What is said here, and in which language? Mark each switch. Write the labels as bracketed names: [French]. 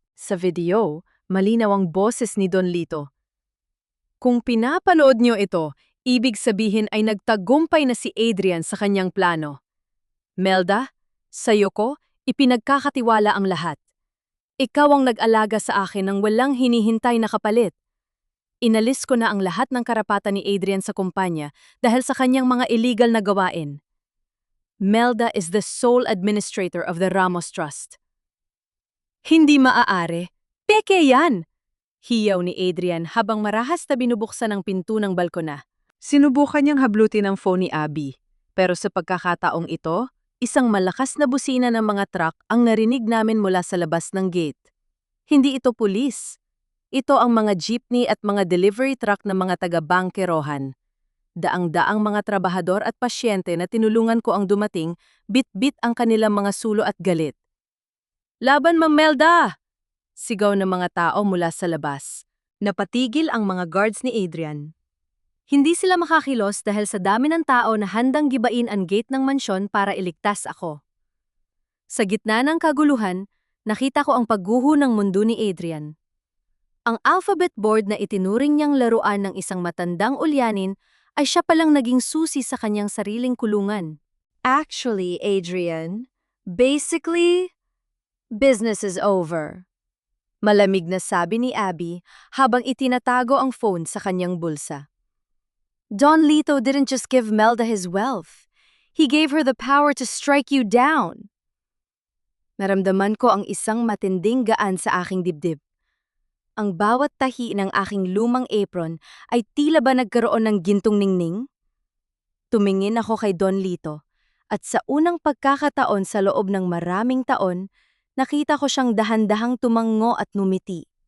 [Filipino] Sa video, malinaw ang boses ni Don Lito. Kung pinapanood niyo ito, ibig sabihin ay nagtagumpay na si Adrian sa kanyang plano. Melda, sa'yo ko, ipinagkakatiwala ang lahat. Ikaw ang nag-alaga sa akin ng walang hinihintay na kapalit. Inalis ko na ang lahat ng karapatan ni Adrian sa kumpanya dahil sa kanyang mga illegal na gawain. [English] Melda is the sole administrator of the Ramos Trust. [Filipino] Hindi maaari. Peke yan! Hiyaw ni Adrian habang marahas na binubuksan ang pinto ng balkona. Sinubukan niyang hablutin ang phone ni Abby. Pero sa pagkakataong ito, isang malakas na busina ng mga truck ang narinig namin mula sa labas ng gate. Hindi ito pulis. Ito ang mga jeepney at mga delivery truck ng mga taga-bangkerohan. Daang-daang mga trabahador at pasyente na tinulungan ko ang dumating, bit-bit ang kanilang mga sulo at galit. "Laban, Ma'am Melda!" Sigaw ng mga tao mula sa labas. Napatigil ang mga guards ni Adrian. Hindi sila makakilos dahil sa dami ng tao na handang gibain ang gate ng mansyon para iligtas ako. Sa gitna ng kaguluhan, nakita ko ang pagguho ng mundo ni Adrian. Ang alphabet board na itinuring niyang laruan ng isang matandang ulyanin ay siya palang naging susi sa kanyang sariling kulungan. [English] Actually, Adrian, basically, business is over. [Filipino] Malamig na sabi ni Abby habang itinatago ang phone sa kanyang bulsa. [English] Don Lito didn't just give Melda his wealth. He gave her the power to strike you down. [Filipino] Naramdaman ko ang isang matinding gaan sa aking dibdib. Ang bawat tahi ng aking lumang apron ay tila ba nagkaroon ng gintong ningning? Tumingin ako kay Don Lito at sa unang pagkakataon sa loob ng maraming taon, nakita ko siyang dahan-dahang tumango at numiti.